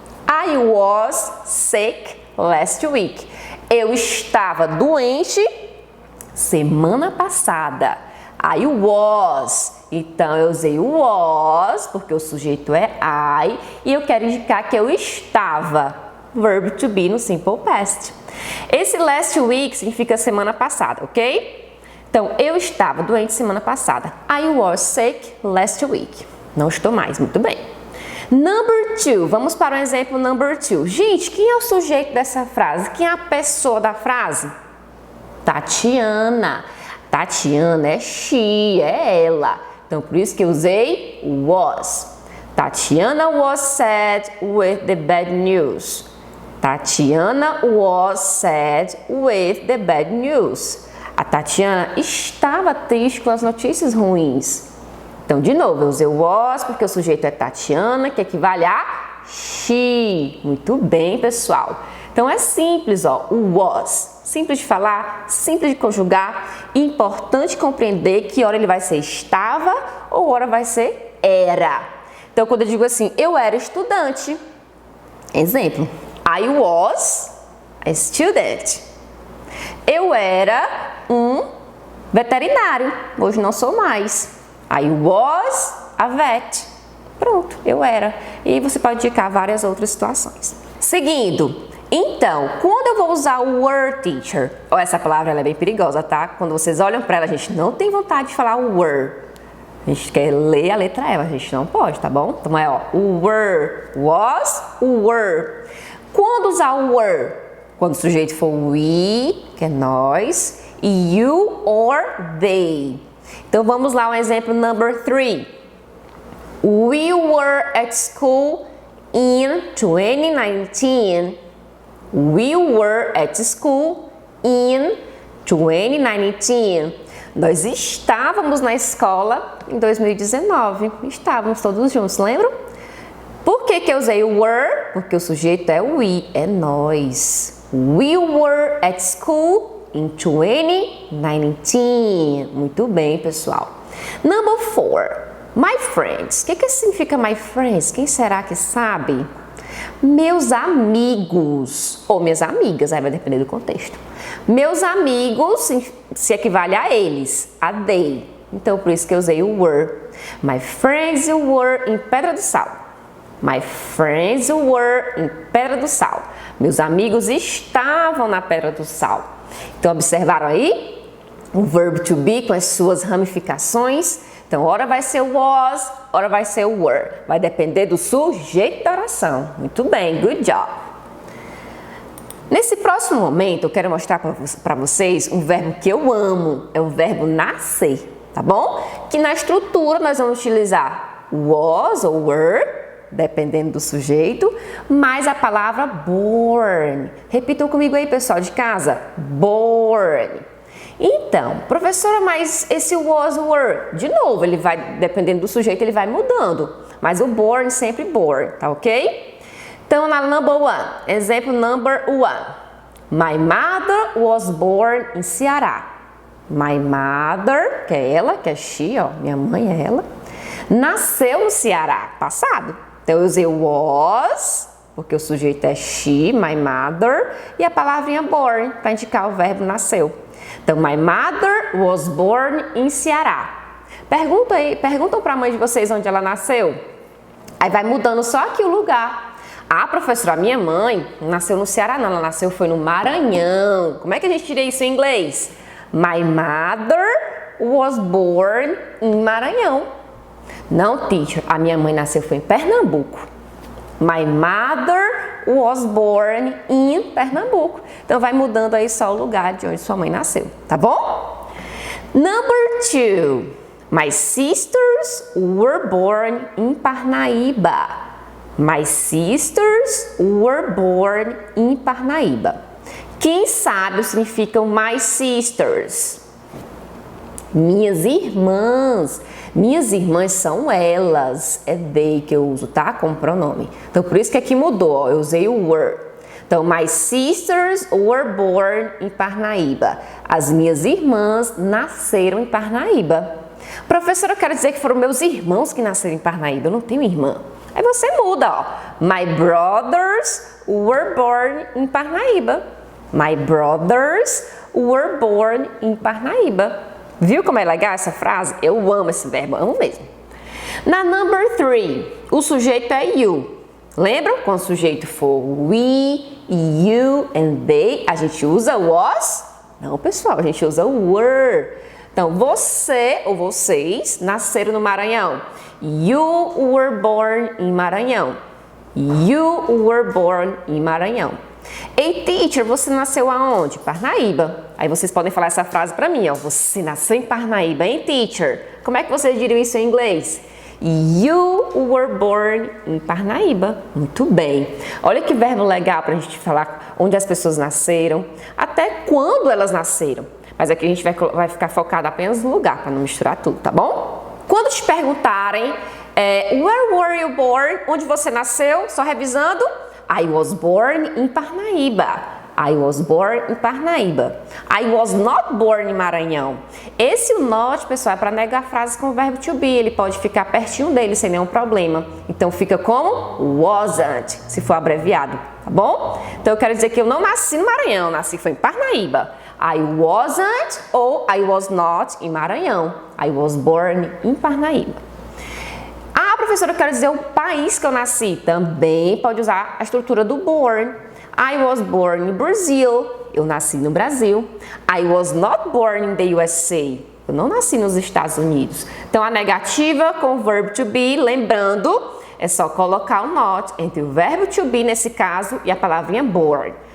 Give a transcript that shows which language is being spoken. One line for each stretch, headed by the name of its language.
English: I was sick last week.
Portuguese: Eu estava doente semana passada. I was. Então, eu usei o was, porque o sujeito é I, e eu quero indicar que eu estava.
English: Verb to be no simple past.
Portuguese: Esse last week significa semana passada, ok? Então, eu estava doente semana passada.
English: I was sick last week.
Portuguese: Não estou mais, muito bem. Number 2, vamos para o exemplo number 2. Gente, quem é o sujeito dessa frase? Quem é a pessoa da frase? Tatiana. Tatiana é she, é ela. Então, por isso que eu usei was.
English: Tatiana was sad with the bad news. Tatiana was sad with the bad news.
Portuguese: A Tatiana estava triste com as notícias ruins. Então, de novo, eu usei o was porque o sujeito é Tatiana, que equivale a she. Muito bem, pessoal. Então, é simples, ó, o was. Simples de falar, simples de conjugar. Importante compreender que hora ele vai ser estava ou hora vai ser era. Então, quando eu digo assim, eu era estudante.
English: Exemplo. I was a student.
Portuguese: Eu era um veterinário. Hoje não sou mais.
English: I was a vet.
Portuguese: Pronto, eu era. E você pode indicar várias outras situações. Seguindo. Então, quando eu vou usar o were, teacher? Essa palavra ela é bem perigosa, tá? Quando vocês olham para ela, a gente não tem vontade de falar o were. A gente quer ler a letra L, a gente não pode, tá bom? Então é, ó, o were, was, o were. Quando usar o were? Quando o sujeito for we, que é nós, e you or they. Então vamos lá, um exemplo number 3.
English: We were at school in 2019. We were at school in 2019.
Portuguese: Nós estávamos na escola em 2019. Estávamos todos juntos, lembram? Por que eu usei o were? Porque o sujeito é we, é nós.
English: We were at school in 2019.
Portuguese: Muito bem, pessoal. Number 4. My friends. O que significa my friends? Quem será que sabe? Meus amigos. Ou minhas amigas, aí vai depender do contexto. Meus amigos se equivale a eles, a they. Então, por isso que eu usei o were.
English: My friends were em Pedra do Sal. My friends were in Pedra do Sal.
Portuguese: Meus amigos estavam na Pedra do Sal. Então, observaram aí? O verbo to be com as suas ramificações Então, ora vai ser o was, ora vai ser o were. Vai depender do sujeito da oração. Muito bem,
English: good job.
Portuguese: Nesse próximo momento, eu quero mostrar para vocês um verbo que eu amo. É o verbo nascer, tá bom? Que na estrutura nós vamos utilizar was ou were, dependendo do sujeito, mais a palavra born. Repitam comigo aí, pessoal de casa. Born. Então, professora, mas esse was, were, de novo, ele vai, dependendo do sujeito, ele vai mudando. Mas o born sempre born, tá ok? Então, na number one, exemplo number one.
English: My mother was born in Ceará.
Portuguese: My mother, que é ela, que é she, ó, minha mãe é ela, nasceu no Ceará, passado. Então, eu usei was, porque o sujeito é she, my mother, e a palavrinha born, para indicar o verbo nasceu.
English: Então, my mother was born in Ceará.
Portuguese: Perguntam para a mãe de vocês onde ela nasceu. Aí vai mudando só aqui o lugar. Ah, professora, minha mãe nasceu no Ceará, não, ela nasceu foi no Maranhão. Como é que a gente tira isso em inglês?
English: My mother was born in Maranhão.
Portuguese: Não, teacher, a minha mãe nasceu foi em Pernambuco.
English: My mother was born in Pernambuco.
Portuguese: Então, vai mudando aí só o lugar de onde sua mãe nasceu, tá bom?
English: Number two. My sisters were born in Parnaíba. My sisters were born in Parnaíba.
Portuguese: Quem sabe o que significam my sisters? Minhas irmãs. Minhas irmãs são elas. É they que eu uso, tá? Como pronome. Então, por isso que aqui mudou, ó. Eu usei o were. Então, my sisters were born in Parnaíba. As minhas irmãs nasceram em Parnaíba. Professora, eu quero dizer que foram meus irmãos que nasceram em Parnaíba. Eu não tenho irmã. Aí você muda, ó.
English: My brothers were born in Parnaíba. My brothers were born in Parnaíba.
Portuguese: Viu como é legal essa frase? Eu amo esse verbo, amo mesmo. Na number three, o sujeito é you. Lembram? Quando o sujeito for we, you and they, a gente usa was? Não, pessoal, a gente usa were. Então, você ou vocês nasceram no Maranhão.
English: You were born in Maranhão. You were born in Maranhão.
Portuguese: Ei, teacher, você nasceu aonde? Parnaíba. Aí vocês podem falar essa frase para mim, ó. Você nasceu em Parnaíba, hein, teacher? Como é que vocês diriam isso em inglês?
English: You were born in Parnaíba.
Portuguese: Muito bem. Olha que verbo legal para a gente falar onde as pessoas nasceram, até quando elas nasceram. Mas aqui a gente vai ficar focado apenas no lugar, para não misturar tudo, tá bom? Quando te perguntarem,
English: where were you born?
Portuguese: Onde você nasceu? Só revisando.
English: I was born in Parnaíba. I was born in Parnaíba. I was not born in Maranhão.
Portuguese: Esse not, pessoal, é para negar frases com o verbo to be. Ele pode ficar pertinho dele sem nenhum problema. Então, fica como wasn't, se for abreviado, tá bom? Então, eu quero dizer que eu não nasci no Maranhão, nasci foi em Parnaíba.
English: I wasn't ou I was not in Maranhão. I was born in Parnaíba.
Portuguese: Ah, professora, eu quero dizer o país que eu nasci. Também pode usar a estrutura do born.
English: I was born in Brazil.
Portuguese: Eu nasci no Brasil.
English: I was not born in the USA.
Portuguese: Eu não nasci nos Estados Unidos. Então, a negativa com o verbo to be, lembrando, é só colocar o not entre o verbo to be, nesse caso, e a palavrinha born.